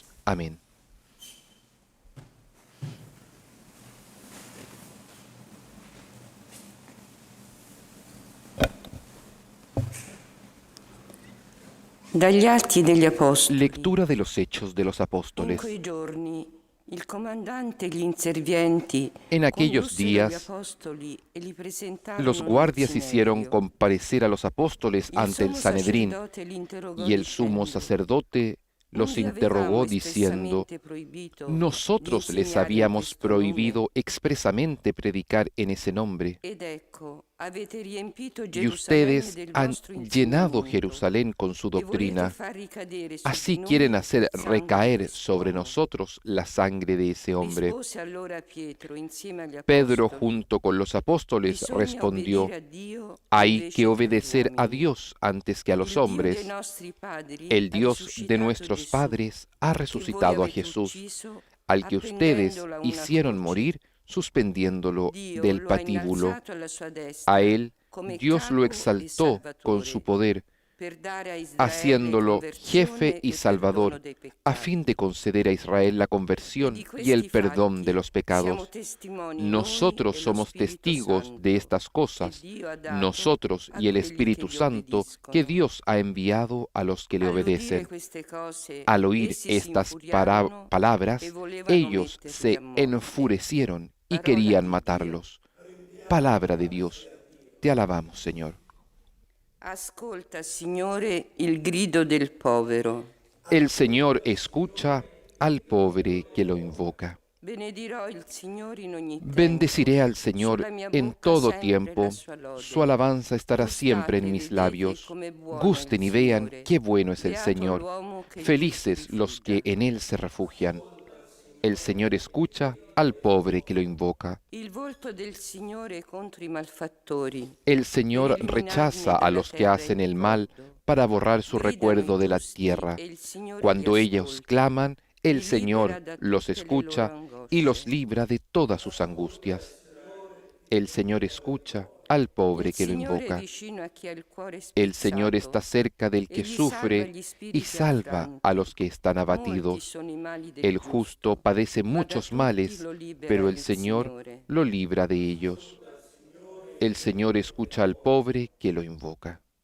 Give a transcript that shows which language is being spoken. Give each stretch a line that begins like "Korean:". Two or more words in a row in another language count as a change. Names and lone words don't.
Spanish: Amén.
Italian: Dagli Atti degli Apostoli.
Spanish: Lectura de los Hechos de los
Italian: In
Spanish: Apóstoles.
Italian: quei giorni il comandante e gli inservienti
Spanish: En aquellos
Italian: condussero gli
Spanish: días,
Italian: apostoli e li presentarono
Spanish: los guardias
Italian: nel
Spanish: hicieron
Italian: Sinedrio.
Spanish: comparecer a los apóstoles
Italian: Il
Spanish: ante el
Italian: sommo
Spanish: Sanedrín,
Italian: sacerdote li interrogò
Spanish: y el sumo
Italian: dicendo:
Spanish: sacerdote los
Italian: «Non vi
Spanish: interrogó
Italian: avevamo
Spanish: diciendo:
Italian: espressamente proibito
Spanish: nosotros
Italian: di
Spanish: les
Italian: insegnare in
Spanish: habíamos
Italian: questo nome?
Spanish: prohibido expresamente predicar en ese nombre,
Italian: Ed ecco, avete riempito
Spanish: y
Italian: Gerusalemme
Spanish: ustedes
Italian: del
Spanish: han
Italian: vostro
Spanish: llenado
Italian: insegnamento
Spanish: Jerusalén con su
Italian: e volete
Spanish: doctrina.
Italian: far ricadere su
Spanish: Así
Italian: di
Spanish: quieren
Italian: noi
Spanish: hacer
Italian: il sangue
Spanish: recaer
Italian: di
Spanish: sobre
Italian: quest'uomo».
Spanish: nosotros la sangre de ese hombre.
Italian: Rispose allora Pietro insieme agli
Spanish: Pedro,
Italian: apostoli:
Spanish: junto con los apóstoles,
Italian: «Bisogna
Spanish: respondió:
Italian: obbedire a Dio
Spanish: hay
Italian: invece
Spanish: que
Italian: che agli
Spanish: obedecer a
Italian: uomini.
Spanish: Dios antes que a los
Italian: Il Dio dei
Spanish: hombres.
Italian: nostri padri
Spanish: El
Italian: ha
Spanish: Dios de
Italian: risuscitato
Spanish: nuestros
Italian: Gesù,
Spanish: padres ha
Italian: che voi
Spanish: resucitado a
Italian: avete
Spanish: Jesús,
Italian: ucciso
Spanish: al que ustedes
Italian: appendendola a una
Spanish: hicieron
Italian: croce.
Spanish: morir suspendiéndolo
Italian: Dio
Spanish: del
Italian: lo ha
Spanish: patíbulo.
Italian: innalzato alla sua destra
Spanish: A él
Italian: come
Spanish: Dios lo
Italian: capo e
Spanish: exaltó con su
Italian: salvatore,
Spanish: poder,
Italian: per dare a Israele
Spanish: haciéndolo jefe
Italian: conversione
Spanish: y
Italian: e perdono
Spanish: Salvador,
Italian: dei
Spanish: a
Italian: peccati.
Spanish: fin de conceder a Israel la
Italian: E
Spanish: conversión
Italian: di
Spanish: y
Italian: questi
Spanish: el perdón de
Italian: fatti
Spanish: los
Italian: siamo
Spanish: pecados.
Italian: testimoni noi
Spanish: Nosotros
Italian: e lo
Spanish: somos
Italian: Spirito
Spanish: testigos
Italian: Santo
Spanish: de estas
Italian: che
Spanish: cosas,
Italian: Dio ha dato
Spanish: nosotros
Italian: a
Spanish: y el
Italian: quelli
Spanish: Espíritu
Italian: che gli
Spanish: Santo que
Italian: obbediscono.
Spanish: Dios ha enviado a los que le
Italian: All'udire
Spanish: obedecen.
Italian: queste cose,
Spanish: Al oír
Italian: essi si
Spanish: estas
Italian: infuriarono e
Spanish: palabras,
Italian: volevano
Spanish: ellos
Italian: metterli
Spanish: se
Italian: a morte.
Spanish: enfurecieron y
Italian: Parola
Spanish: querían
Italian: di
Spanish: matarlos. Palabra de Dios. Te alabamos, Señor.
Italian: Ascolta, Signore, il grido del povero.
Spanish: El Señor escucha al pobre que lo invoca.
Italian: Benedirò il Signore in ogni tempo.
Spanish: Bendeciré al Señor
Italian: Sulla mia
Spanish: en
Italian: bocca
Spanish: todo
Italian: sempre
Spanish: tiempo.
Italian: la sua lode.
Spanish: Su alabanza estará
Italian: Gustate
Spanish: siempre
Italian: e
Spanish: en mis
Italian: vedete
Spanish: labios.
Italian: come buono è
Spanish: Gusten y
Italian: il
Spanish: vean
Italian: Signore.
Spanish: qué bueno es el
Italian: Beato
Spanish: Señor.
Italian: l'uomo che in lui si
Spanish: Felices los que
Italian: rifugia.
Spanish: en Él se refugian. El Señor escucha al pobre que lo invoca.
Italian: Il volto del Signore contro i malfattori.
Spanish: El Señor
Italian: per
Spanish: rechaza
Italian: eliminarne
Spanish: a los que
Italian: dalla
Spanish: hacen
Italian: terra
Spanish: el
Italian: il
Spanish: mal
Italian: ricordo.
Spanish: para borrar su
Italian: Gridano
Spanish: recuerdo
Italian: i
Spanish: de la
Italian: giusti
Spanish: tierra.
Italian: e il Signore
Spanish: Cuando
Italian: li
Spanish: ellos
Italian: ascolta.
Spanish: claman, el
Italian: Li libera
Spanish: Señor
Italian: da
Spanish: los
Italian: tutte le
Spanish: escucha
Italian: loro
Spanish: y los
Italian: angosce.
Spanish: libra de todas sus angustias. El Señor escucha al pobre
Italian: Il
Spanish: que lo
Italian: Signore è
Spanish: invoca.
Italian: vicino a chi ha il cuore
Spanish: El Señor
Italian: spezzato
Spanish: está cerca del que
Italian: e gli salva
Spanish: sufre
Italian: gli
Spanish: y
Italian: spiriti
Spanish: salva
Italian: affranti.
Spanish: a los que están
Italian: Molti
Spanish: abatidos.
Italian: sono i mali del
Spanish: El justo padece
Italian: ma da
Spanish: muchos
Italian: tutti
Spanish: males,
Italian: lo libera
Spanish: pero el
Italian: il
Spanish: Señor
Italian: Signore.
Spanish: lo libra de ellos. El Señor escucha al pobre que lo invoca.